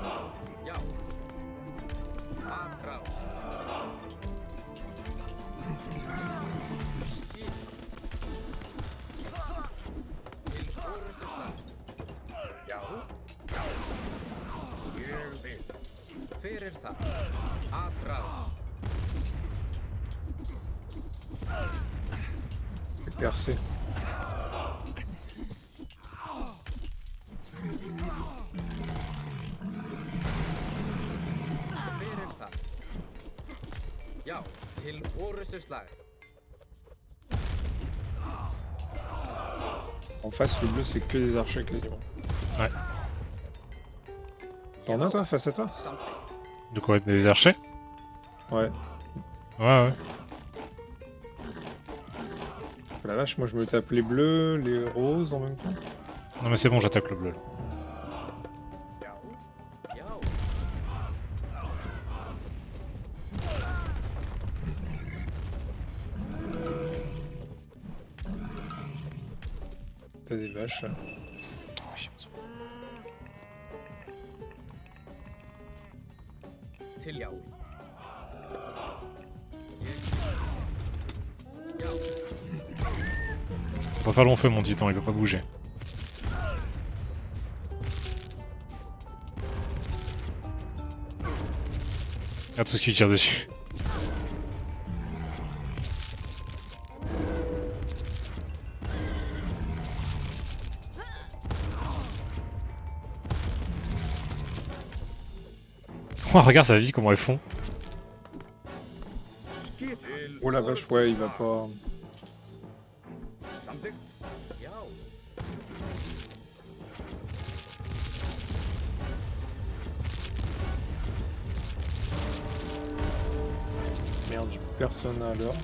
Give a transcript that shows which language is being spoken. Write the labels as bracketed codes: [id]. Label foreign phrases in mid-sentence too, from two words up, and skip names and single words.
[is] Já. Atrás. Skip. Til orustu slag. Já. Ég vil. Fyrir það. Atrás. [fr] C'est percé. [is] Fyrir það. Já, til orustu slag. [fr] En face, le bleu, c'est que des archers quasiment. Ouais. T'en as toi face à toi? [is] Samþykkt. [fr] De quoi, des archers? Ouais. Ouais. La vache, moi je me tape les bleus, les roses en même temps. Non mais c'est bon, j'attaque le bleu. [is] Já. Já. [fr] T'as des vaches là. [is] Til já. Já. [fr] On va faire long feu mon titan, il peut pas bouger. Regarde tout ce qu'il tire dessus. Oh, regarde sa vie, comment elles font. [is] Skip til [fr] Oh la vache, ouais, il va pas. [is] Samþykkt. Já. [fr] Merde, j'ai personne à l'heure.